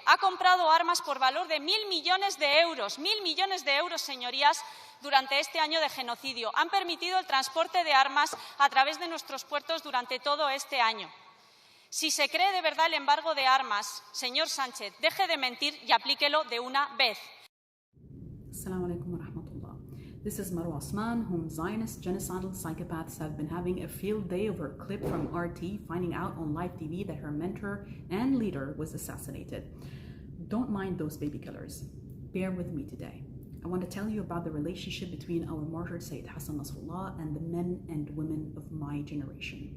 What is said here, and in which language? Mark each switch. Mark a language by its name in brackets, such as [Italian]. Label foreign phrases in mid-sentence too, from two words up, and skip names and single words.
[Spanish] Ha comprado armas por valor de 1.000 millones de euros. 1.000 millones de euros, señorías, durante este año de genocidio. Han permitido el transporte de armas a través de nuestros puertos durante todo este año. Si se cree de verdad el embargo de armas, señor Sánchez, deje de mentir y aplíquelo de una vez. [Arabic] السلام عليكم ورحمة الله. [English] This is Marwa Osman, whom Zionist genocidal psychopaths have been having a field day over a clip from RT finding out on live TV that her mentor and leader was assassinated. Don't mind those baby killers. Bear with me today. I want to tell you about the relationship between our martyr Sayyid Hassan Nasrallah and the men and women of my generation.